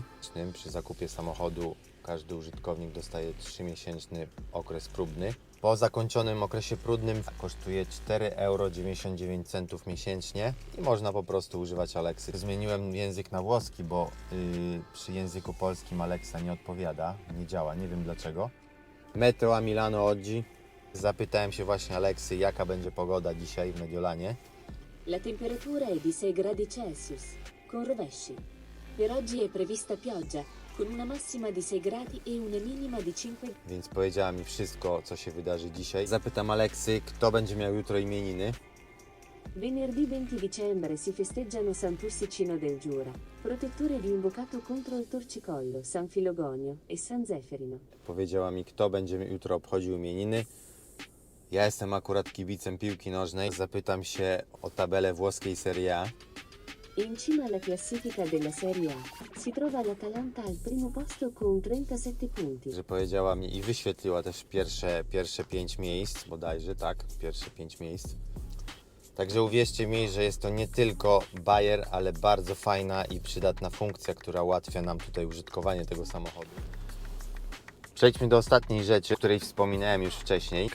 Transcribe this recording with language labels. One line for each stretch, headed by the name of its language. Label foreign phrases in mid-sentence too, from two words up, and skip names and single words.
Polish: Przy zakupie samochodu każdy użytkownik dostaje 3-miesięczny okres próbny. Po zakończonym okresie próbnym kosztuje 4,99 € miesięcznie i można po prostu używać Alexy. Zmieniłem język na włoski, bo przy języku polskim Alexa nie odpowiada, nie działa, nie wiem dlaczego.
Italian: Meteo a Milano oggi.
Polish: Zapytałem się właśnie Alexy, jaka będzie pogoda dzisiaj w Mediolanie.
Italian: La temperatura è di 6 gradi Celsius, con rovesci. Per oggi è prevista pioggia, con una massima di 6 gradi e una minima di 5.
Polish: Więc powiedziała mi wszystko, co się wydarzy dzisiaj. Zapytam Alexy, kto będzie miał jutro imieniny.
Italian: Venerdì 20 dicembre si festeggiano San Tursicino del Giura, protettore di invocato contro il torcicollo, San Filogonio e San Zeferino.
Polish: Powiedziała mi, kto będzie jutro obchodził imieniny. Ja jestem akurat kibicem piłki nożnej. Zapytam się o tabelę włoskiej Serie A.
Italian: In cima alla classifica della Serie A si trova l'Atalanta al primo posto con 37 punti.
Polish: Że powiedziała mi i wyświetliła też pierwsze 5 miejsc, bodajże, tak, pierwsze 5 miejsc. Także uwierzcie mi, że jest to nie tylko bajer, ale bardzo fajna i przydatna funkcja, która ułatwia nam tutaj użytkowanie tego samochodu. Przejdźmy do ostatniej rzeczy, o której wspominałem już wcześniej.